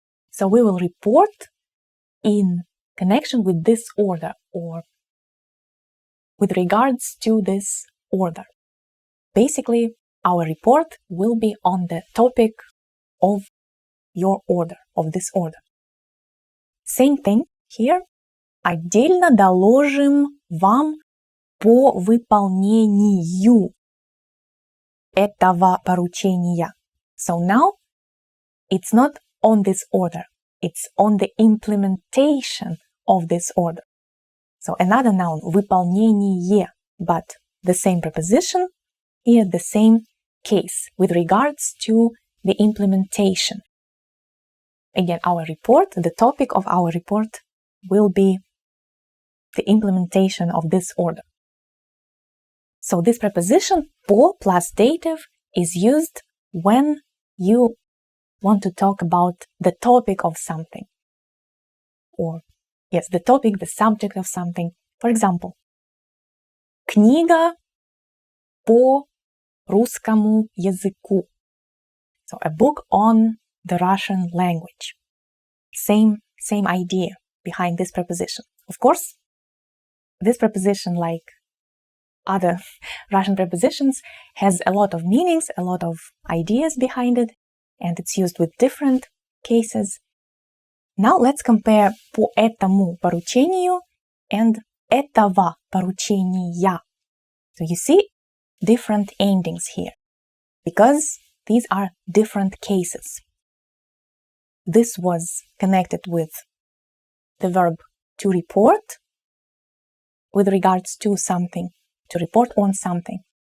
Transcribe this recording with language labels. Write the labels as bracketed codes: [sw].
[en] So we will report in connection with this order or with regards to this order. Basically, our report will be on the topic of your order, of this order. Same thing here. [ru] Отдельно доложим вам по выполнению этого поручения. [en] So now, it's not on this order. It's on the implementation of this order. So another noun, выполнение, but the same preposition, here the same case with regards to the implementation. Again, our report, the topic of our report will be the implementation of this order. So this preposition, по plus dative, is used when you want to talk about the topic of something. Or, yes, the topic, the subject of something. For example, [ru] книга по русскому языку. [en] So a book on the Russian language. Same idea behind this preposition. Of course, this preposition, like other Russian prepositions, has a lot of meanings, a lot of ideas behind it, and it's used with different cases. Now let's compare [ru] по этому поручению [en] and [ru] этого поручения. [en] So you see different endings here, because these are different cases. This was connected with the verb to report with regards to something, to report on something.